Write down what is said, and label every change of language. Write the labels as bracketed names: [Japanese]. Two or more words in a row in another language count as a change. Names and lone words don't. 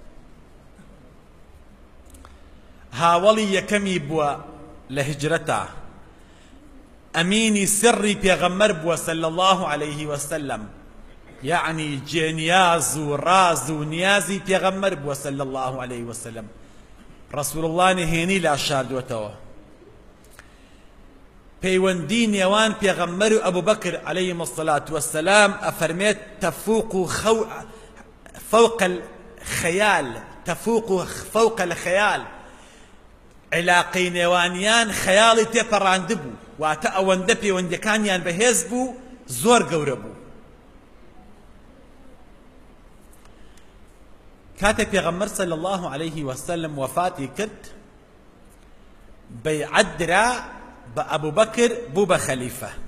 [Central Kurdish] هاوڵی یەکەمی بووە لە هجرەتا، ئەمینی سری پێغەمبەر بووە [Arabic] صلی الله عليه وسلم، [Central Kurdish] یعنی جێنیاز و ڕاز و نیازی پێغەمبەر بووە [Arabic] صلی الله عليه وسلم. [Central Kurdish] ڕەسوول الله نهێنی لا شاردووەتەوە. پەیوەندی نێوان پێغەمبەر و ئەبوو بەکر [Arabic] عەلەیهیم الصەلاة وەسسەلام [Central Kurdish] ئەفەرمێت [Arabic] تەفوق فوق الخيال، تفوق فوق الخيال، [Central Kurdish] علاقەی نێوانیان خەیاڵی تێپەڕاندبوو واتە ئەوەندە پەیوەندیەکانیان بەهێز بوو زۆر گەورە بوو. کاتێک پێغەمبەر [Arabic] صلی الله عليه وسلم [Central Kurdish] وفاتی کرد بەیعەت درا بە ئەبوبەکر بوو بە خەلیفە.